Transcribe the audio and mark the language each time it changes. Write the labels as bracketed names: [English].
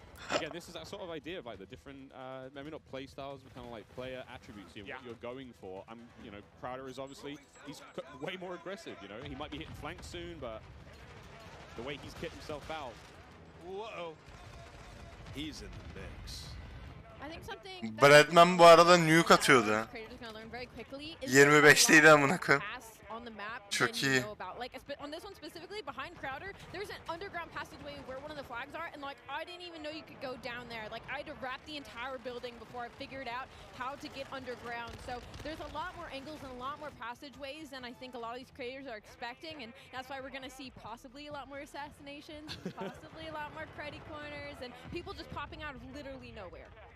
[English] Again, this is that sort of idea of like the different, maybe not play styles, but kind of like player attributes. You know, what you're going for. Crowder is obviously he's way more aggressive. You know, he might be hitting flank soon, but the way he's kicked himself out. Whoa. He's in the mix. [Turkish] Bretman bu arada nuke atıyordu. 25'teydi amına koyayım. Çok iyi. [English] Like on this one specifically, behind Crowder, there's an underground passageway where one of the flags are, and like I didn't even know you could go down there. Like I had to wrap the entire building before I figured out how to get underground. So there's a lot more angles and a lot more passageways than I think a lot of these creators are expecting, and that's why we're gonna see possibly a lot more assassinations, possibly a lot more cruddy corners, and people just popping out of literally nowhere.